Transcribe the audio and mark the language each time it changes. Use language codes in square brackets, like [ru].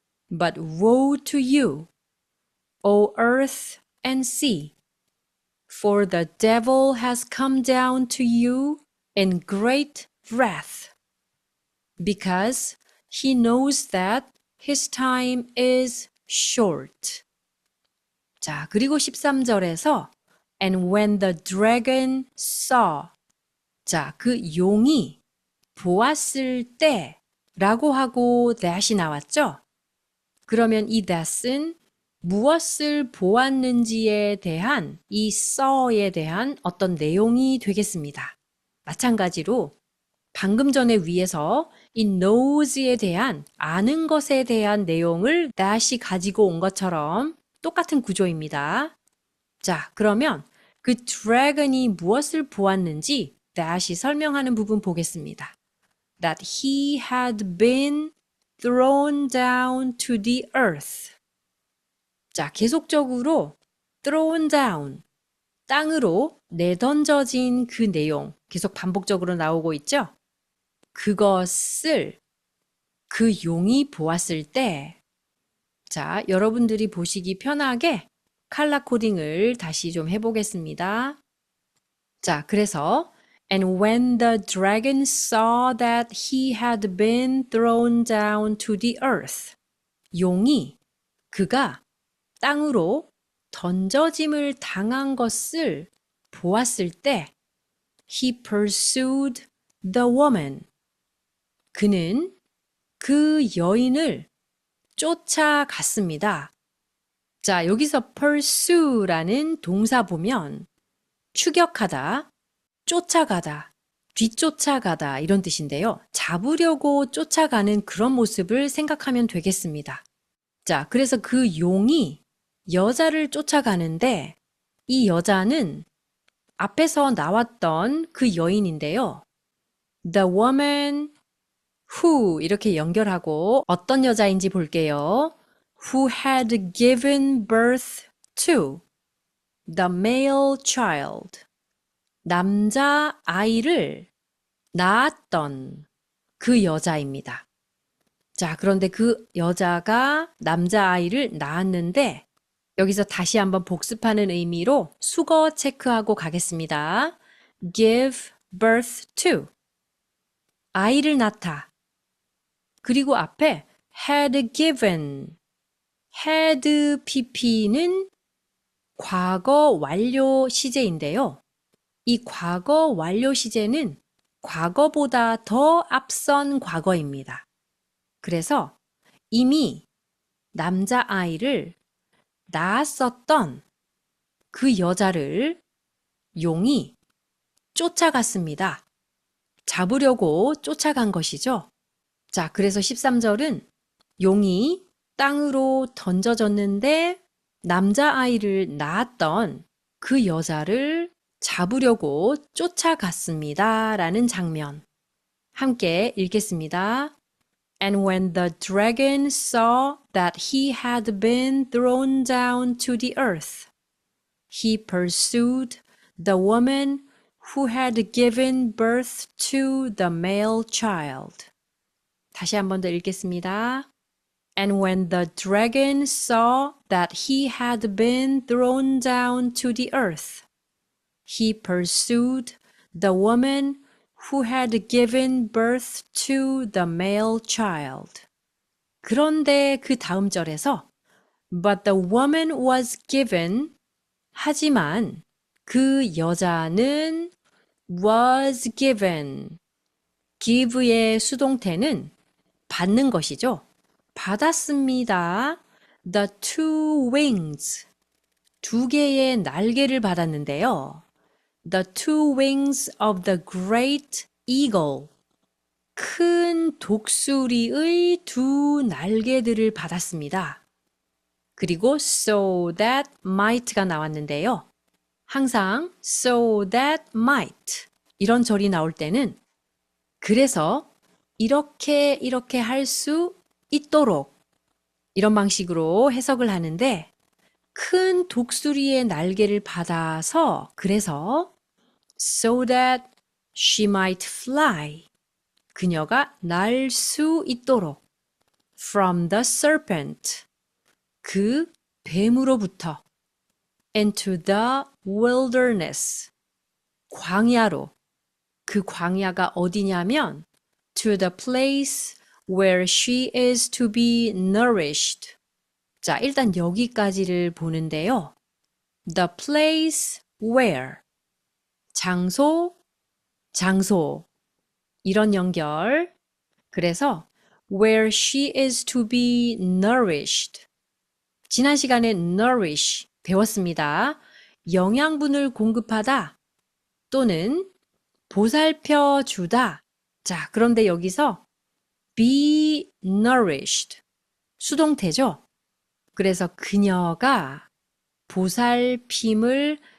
[en] But woe to you, O earth and sea, for the devil has come down to you in great wrath, because he knows that his time is short. [ko] 자, 그리고 13절에서 [en] And when the dragon saw. [ko] 자, 그 용이 보았을 때 라고 하고 that이 나왔죠? 그러면 이 that은 무엇을 보았는지에 대한 이 saw에 대한 어떤 내용이 되겠습니다. 마찬가지로 방금 전에 위에서 이 knows에 대한 아는 것에 대한 내용을 that이 가지고 온 것처럼 똑같은 구조입니다. 자, 그러면 그 dragon이 무엇을 보았는지 다시 설명하는 부분 보겠습니다. [en] That he had been thrown down to the earth. [ko] 자, 계속적으로 thrown down, 땅으로 내던져진 그 내용 계속 반복적으로 나오고 있죠? 그것을 그 용이 보았을 때, 자, 여러분들이 보시기 편하게 칼라 코딩을 다시 좀 해보겠습니다. 자, 그래서 [en] And when the dragon saw that he had been thrown down to the earth. [ko] 용이 그가 땅으로 던져짐을 당한 것을 보았을 때 [en] he pursued the woman. [ko] 그는 그 여인을 쫓아갔습니다. 자, 여기서 pursue라는 동사 보면 추격하다, 쫓아가다, 뒤쫓아가다 이런 뜻인데요. 잡으려고 쫓아가는 그런 모습을 생각하면 되겠습니다. 자, 그래서 그 용이 여자를 쫓아가는데 이 여자는 앞에서 나왔던 그 여인인데요. [en] The woman who [ko] 이렇게 연결하고 어떤 여자인지 볼게요. [en] Who had given birth to the male child. [ko] 남자 아이를 낳았던 그 여자입니다. 자, 그런데 그 여자가 남자 아이를 낳았는데 여기서 다시 한번 복습하는 의미로 수거 체크하고 가겠습니다. [en] give birth to [ko] 아이를 낳다. 그리고 앞에 had given had pp는 과거 완료 시제인데요. 이 과거 완료 시제는 과거보다 더 앞선 과거입니다. 그래서 이미 남자아이를 낳았었던 그 여자를 용이 쫓아갔습니다. 잡으려고 쫓아간 것이죠. 자, 그래서 13절은 용이 땅으로 던져졌는데 남자아이를 낳았던 그 여자를 잡으려고 쫓아갔습니다. 라는 장면. 함께 읽겠습니다. [en] And when the dragon saw that he had been thrown down to the earth, he pursued the woman who had given birth to the male child. [ko] 다시 한 번 더 읽겠습니다. [en] And when the dragon saw that he had been thrown down to the earth, he pursued the woman who had given birth to the male child. [ko] 그런데 그 다음 절에서 [en] But the woman was given [ko] 하지만 그 여자는 was given give의 수동태는 받는 것이죠. 받았습니다. [en] The two wings [ko] 두 개의 날개를 받았는데요. [en] The two wings of the great eagle. [ko] 큰 독수리의 두 날개들을 받았습니다. 그리고 so that might가 나왔는데요. 항상 so that might 이런 절이 나올 때는 그래서 이렇게 할 수 있도록 이런 방식으로 해석을 하는데 큰 독수리의 날개를 받아서 그래서 [en] so that she might fly. [ko] 그녀가 날 수 있도록 [en] from the serpent. [ko] 그 뱀으로부터 [en] into the wilderness. [ko] 광야로. 그 광야가 어디냐면 [en] to the place where she is to be nourished. [ko] 자, 일단 여기까지를 보는데요. The place where 장소 이런 연결. [en] 그래서 where she is to be nourished. [ko] 지난 시간에 nourish 배웠습니다. 영양분을 공급하다 또는 보살펴 주다. 자, 그런데 여기서 be nourished 수동태죠. 그래서 그녀가 보살핌을